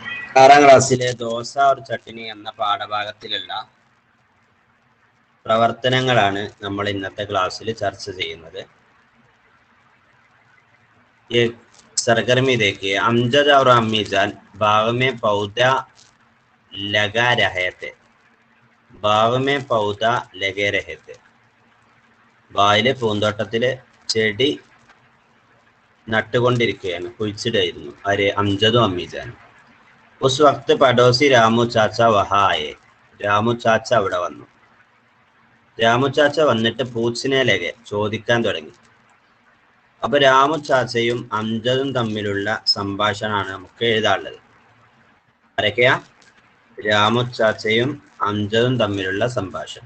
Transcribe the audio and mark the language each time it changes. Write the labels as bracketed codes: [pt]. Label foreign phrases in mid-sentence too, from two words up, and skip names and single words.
[ml] 6ാം ക്ലാസ്സിലെ ദോശ और ചട്നി എന്ന പാഠഭാഗത്തിലുള്ള പ്രവർത്തനങ്ങളാണ് നമ്മൾ ഇന്നത്തെ ക്ലാസ്സിൽ ചർച്ച ചെയ്യുന്നത്. [hi] ये सरगर्मी देखिए, अमजद और अम्मी जान बाग में पौधा लगा रहे थे. बाग में पौधा लगे रहे थे. [ml] ബായിലെ പൂന്തോട്ടത്തില് ചെടി നട്ടുകൊണ്ടിരിക്കുകയാണ്, കുഴിച്ചിടായിരുന്നു. ആര്? അംജദും അമ്മീജാനും. [hi] उस वक्त पड़ोसी രാമു ചാച്ച वहाँ आए. [ml] രാമു ചാച്ച അവിടെ വന്നു. രാമു ചാച്ച വന്നിട്ട് [hi] पूछने लगे [ml] ചോദിക്കാൻ തുടങ്ങി. അപ്പൊ രാമു ചാച്ചയും അംജദും തമ്മിലുള്ള സംഭാഷണമാണ് നമുക്ക് എഴുതാനുള്ളത്. ആരൊക്കെയാ? രാമു ചാച്ചയും അംജദും തമ്മിലുള്ള സംഭാഷണം.